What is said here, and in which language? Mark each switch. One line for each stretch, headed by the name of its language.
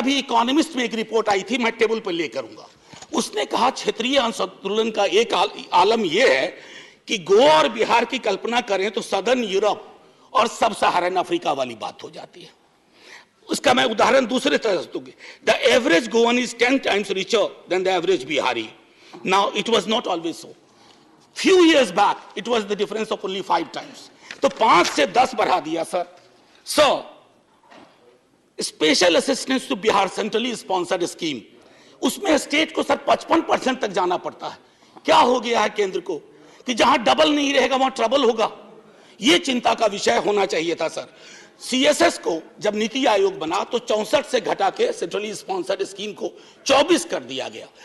Hindi: अभी इकोनॉमिस्ट में एक रिपोर्ट आई थी, मैं टेबल पर ले करूंगा। उसने कहा क्षेत्रीय असंतुलन का एक आलम यह है कि गोवा और बिहार की कल्पना करें तो सदर्न यूरोप और सब सहारन अफ्रीका वाली बात हो जाती है। उसका मैं उदाहरण दूसरे तरह से दूंगी।
English: The average Goan is 10 times richer than the average Bihari. Now it was not always so. Few years back it was the difference of only 5 times.
Hindi: तो 5 से 10 बढ़ा दिया sir.
English: So special assistance to Bihar centrally sponsored scheme,
Hindi: उसमें state को sir 55% तक जाना पड़ता है। क्या हो गया है केंद्र को कि जहां डबल नहीं रहेगा वहां ट्रबल होगा? यह चिंता का विषय होना चाहिए था सर। सीएसएस को जब नीति आयोग बना तो 64 से घटा के सेंट्रली स्पॉन्सर्ड स्कीम को 24 कर दिया गया।